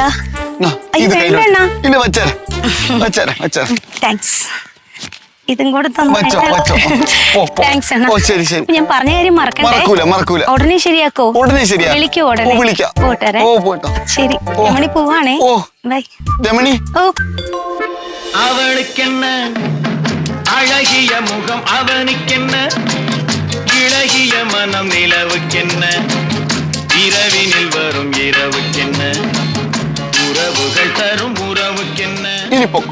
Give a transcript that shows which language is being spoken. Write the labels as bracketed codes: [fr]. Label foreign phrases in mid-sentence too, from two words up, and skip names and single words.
[ml] ഇത് കയ്യിലുണ്ട്. ഇല്ല, വച്ചേരാ. താങ്ക്സ്. ഇതും കൂടെ വച്ചോ. താങ്ക്സ് അണ്ണാ. ഓ, ശരി. ഞാൻ പറഞ്ഞ കാര്യം മറക്കണ്ടേ? മറക്കൂല. ഉടനെ ശരിയാക്കോ? ഉടനെ ശരിയാ. വിളിക്കോ? ഉടനെ വിളിക്കാം. പോട്ടെ. ഓ, പോട്ടോ. ശരി, രമണി പോവാണേ. ഓ, ബൈ. രമണി. ഓ, [ta] அவளுக்கென்ன அழகிய முகம், அவனுக்கென்ன இளகிய மனம், நிலவுக்கென்ன இரவினில் வரும் இரவுக்கென்ன உறவுகள் தரும் உறவுக்கென்ன [ml] ഇനി പൊക്കോ.